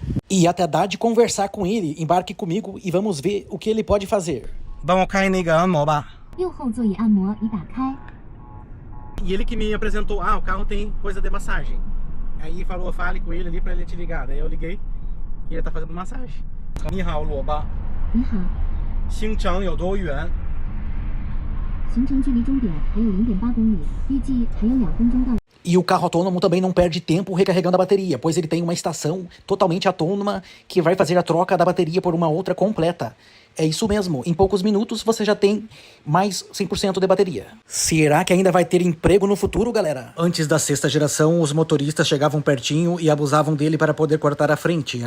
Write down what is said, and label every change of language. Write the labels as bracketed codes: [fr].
[pt] E até dá de conversar com ele. Embarque comigo e vamos ver o que ele pode fazer. Vamos cair na [zh] 按摩吧. 右后座椅按摩已打开。 [pt] E ele que me apresentou, o carro tem coisa de massagem. Aí falou, fale com ele ali pra ele te ligar. Daí eu liguei e ele tá fazendo massagem. [zh] 你好，罗巴。你好，行程有多远？行程距离终点还有0.8公里，预计还有2分钟到。 [pt] E o carro autônomo também não perde tempo recarregando a bateria, pois ele tem uma estação totalmente autônoma que vai fazer a troca da bateria por uma outra completa. É isso mesmo, em poucos minutos você já tem mais 100% de bateria. Será que ainda vai ter emprego no futuro, galera? Antes da 6ª geração, os motoristas chegavam pertinho e abusavam dele para poder cortar a frente.